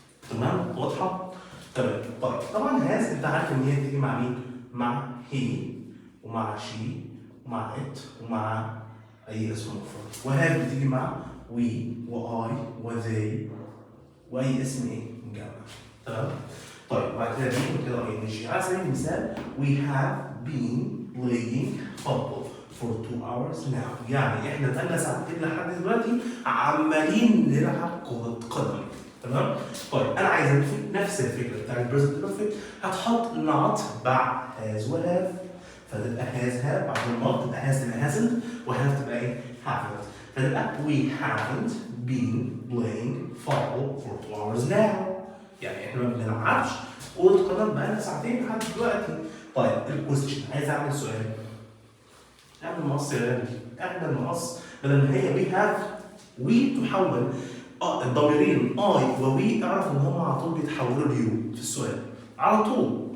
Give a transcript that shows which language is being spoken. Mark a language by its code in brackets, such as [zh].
[ar] تمام؟ واضحة؟ تمام. طيب طبعا has أنت عارف إن هي تيجي مع مين؟ مع he ومع she ومع it ومع أي اسم مفرد. وهاف بتيجي مع we و I و they وأي اسم إيه؟ مجمع. تمام؟ طيب بعد كده بين كده ing. [en] على سبيل المثال we have been playing football for 2 hours now. [ar] يعني احنا بقالنا ساعتين لحد دلوقتي عمالين نلعب كرة قدم. تمام؟ طيب انا عايز انفي نفس الفكره بتاع البريزنت بيرفكت، هتحط not بعد has و have، فتبقى has have، بعد not تبقى has تبقى hasn't، وhave تبقى ايه؟ haven't. [en] فتبقى we haven't been playing football for 2 hours now. [ar] يعني احنا ما بنلعبش كرة قدم بقالنا ساعتين لحد دلوقتي. طيب الكويستشن عايز اعمل سؤال. اعمل مقص يا غالي، اعمل مقص. بدل ما هي we have we تحول الضميرين I و we اعرف ان هم على طول بيتحولوا ليو في السؤال على طول.